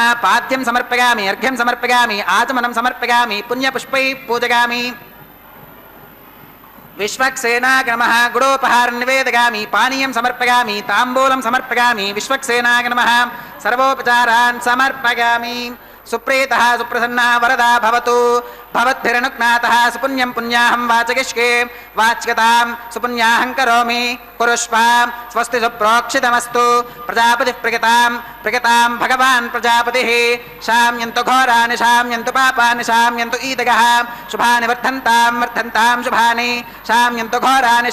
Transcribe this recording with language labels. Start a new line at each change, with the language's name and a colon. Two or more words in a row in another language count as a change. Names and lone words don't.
Sanskrit: పాద్యం సమర్పయామి అర్ఘ్యం సమర్పయామి ఆచమనం సమర్పయామి పుణ్యపుష్పై పూజయామి. విశ్వక్సేనాయ నమః. గుడోపహారం నివేదయామి పానీయం సమర్పయామి తాంబూలం సమర్పయామి విశ్వక్సేనాయ నమః. సర్వోపచారాన్ సమర్పయామి. सुप्रीतः सुप्रसन्ना वरदा भवतु भवद्भिरनुज्ञातः सुपुण्यं पुण्याहं वाचगिष्ये वाच्यतां सुपुण्याहं करोमि कुरुष्वां स्वस्ति सुप्रोक्षितमस्तु प्रजापतिः प्रकृतां भगवान् प्रजापतिः शाम्यन्तु घोराणि शाम्यन्तु पापानि शाम्यन्तु ईदगः शुभानि वर्धन्तां शुभानि शाम्यन्तु घोराणि